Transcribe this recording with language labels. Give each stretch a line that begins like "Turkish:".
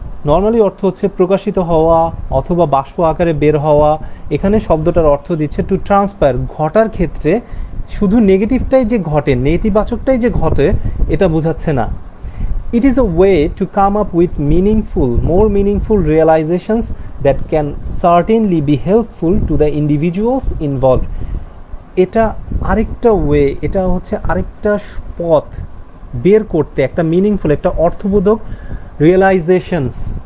Bangla: Normally অর্থ হচ্ছে প্রকাশিত হওয়া অথবা বাষ্প আকারে বের হওয়া। এখানে শব্দটার অর্থ দিচ্ছে টু ট্রান্সপায়ার, ঘটার ক্ষেত্রে শুধু নেগেটিভটাই যে ঘটে, নেতিবাচকটাই যে ঘটে, এটা বোঝাচ্ছে না।
English: It is a way to come up with meaningful, more meaningful realizations that can certainly be helpful to the individuals involved.
Bangla: এটা আরেকটা ওয়ে, এটা হচ্ছে আরেকটা পথ বের করতে, একটা মিনিংফুল, একটা অর্থবোধক রিয়েলাইজেশনস।